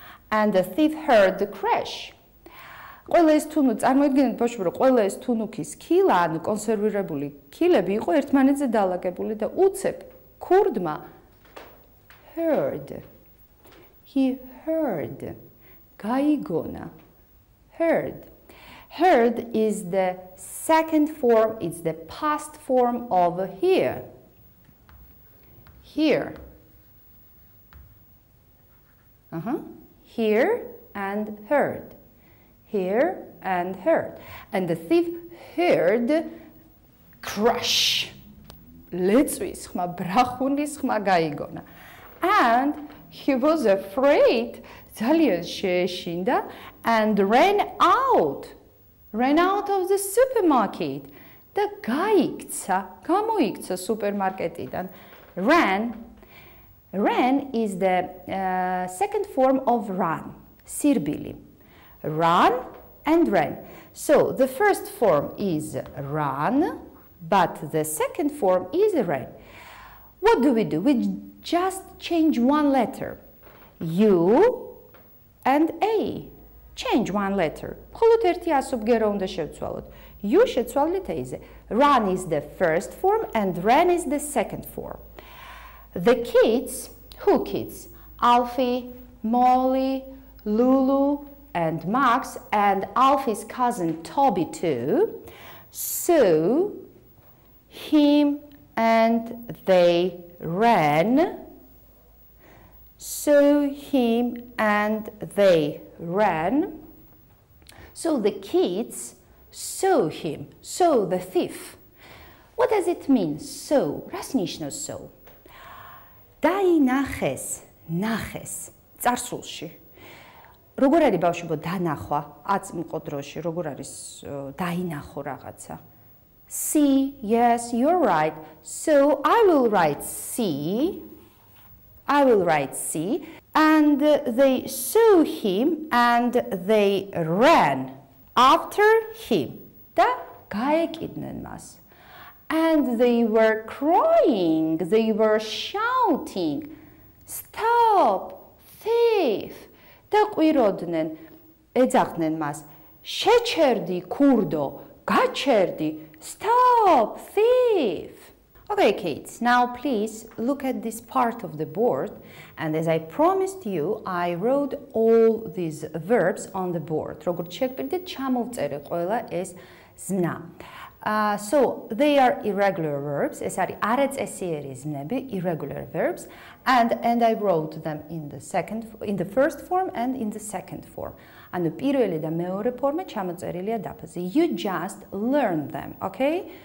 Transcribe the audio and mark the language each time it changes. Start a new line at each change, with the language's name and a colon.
English: And the thief heard the crash.
Georgian: ყველა ეს თუნუ, წარმოიდგინეთ ბავშვები, რომ ყველა ეს თუნუქის კილა, ანუ კონსერვირებული კილები იყო ერთმანეთზე დალაგებული და უცებ ქურდმა heard.
English: He heard. გაიგონა. Heard. Heard is the second form, it's the past form of hear. Hear. Hear and heard. Hear and heard. And the thief heard crash.
Georgian: ლეწვის ხმა, ბრახუნის ხმა გაიგონა.
English: And he was afraid,
Georgian: ძალიან შეეშინდა,
English: and ran out of the supermarket.
Georgian: და გამოიქცა სუპერმარკეტიდან.
English: Ran is the second form of run, სირბილი. Run and ran. So the first form is run, but the second form is ran. What do? We just change one letter. U and A. Change one letter.
Georgian: მხოლოდ ერთი ასობგერო უნდა შევცვალოთ. U შეცვალეთ A-ზე.
English: Run is the first form and ran is the second form. The kids, who kids? Alfie, Molly, Lulu, and Max, and Alfie's cousin Toby too. So him and they ran. So him and they ran. So the kids saw him, saw the thief. What does it mean, saw?
Georgian: რას ნიშნავს
English: saw?
Georgian: დაინახეს, ნახეს, წარსულში. როგორ არის ბავშვებო დანახვა აწმყო დროში, როგორ არის დაინახო რაღაცა?
English: See, yes, you're right. So I will write see. I will write see. And they saw him and they ran after him.
Georgian: და გაეკიდნენ მას.
English: And they were crying, they were shouting, stop, thief.
Georgian: და ყვიროდნენ, ეძახდნენ მას, შეჩერდი ქურდო, გაჩერდი,
English: stop, thief. Okay, kids, now please look at this part of the board. And as I promised you, I wrote all these verbs on the board.
Georgian: როგორც შეგვიძლია ჩამოვწერე ყველა ეს ზნა.
English: So they are irregular verbs.
Georgian: ეს არის არაწესიერი ზნები,
English: irregular verbs, and I wrote them in the first form and in the second form.
Georgian: ანუ პირველი და მეორე ფორმა ჩამოწერილია დაფაზე.
English: You just learn them, okay?